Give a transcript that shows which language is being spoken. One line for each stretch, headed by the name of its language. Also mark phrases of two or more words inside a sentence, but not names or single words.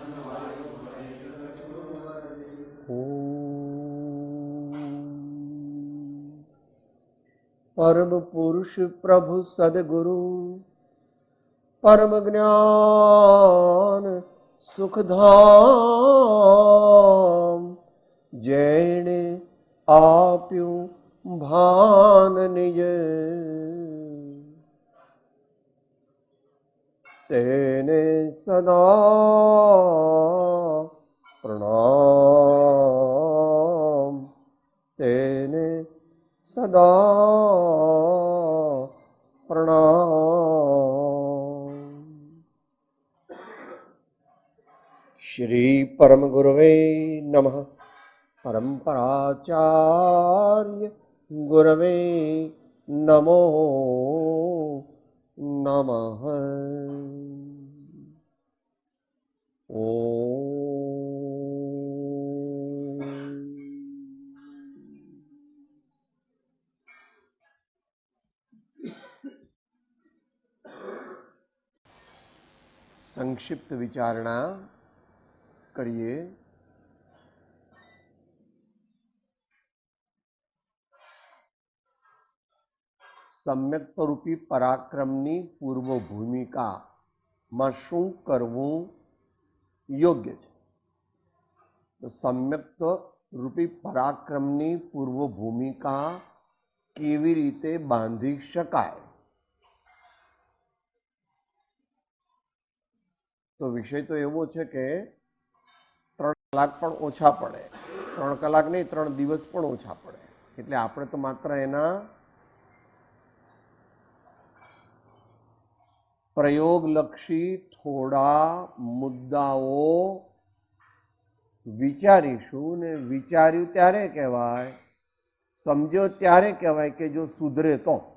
Gujarati: પરમ પુરુષ પ્રભુ સદ્ગુરુ પરમ જ્ઞાન સુખધામ જેને आप्યું ભાન નિજ તેને સદા પ્રણામ તેને સદા પ્રણામ।
Sanskrit: श्री परम गुरवे नमः। પરંપરાચાર્ય गुरवे नमो नमः।
Gujarati: ઓમ સંક્ષિપ્ત વિચારણા કરીએ। સમ્યક્તરૂપી પરાક્રમની પૂર્વ ભૂમિકામાં શું કરવું યોગ્ય છે? તો सम्यक्त રૂપી પરાક્રમની પૂર્વ ભૂમિકા કેવી રીતે બાંધી શકાય? તો વિષય તો એવો છે કે 3 કલાક પણ ઓછા પડે, 3 કલાક નહીં 3 દિવસ પણ ઓછા પડે, એટલે આપણે તો માત્ર એના પ્રયોગલક્ષી થોડા મુદ્દાઓ વિચારીશું ને વિચાર્યું ત્યારે કહેવાય, સમજ્યો ત્યારે કહેવાય કે જો સુધરે તો।